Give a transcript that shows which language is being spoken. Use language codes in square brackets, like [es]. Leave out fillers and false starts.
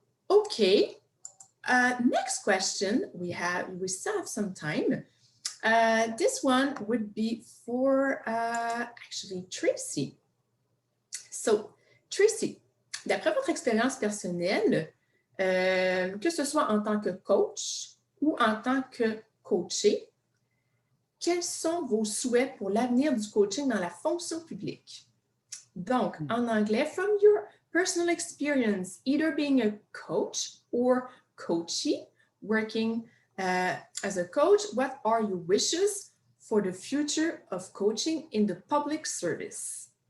[en] Okay, next question, we still have some time. This one would be for actually Tracy. [fr] So, Tracy, d'après votre expérience personnelle, que ce soit en tant que coach ou en tant que coaché, quels sont vos souhaits pour l'avenir du coaching dans la fonction publique? Donc, en anglais, [en] from your personal experience, either being a coach or coachee, working as a coach, what are your wishes for the future of coaching in the public service?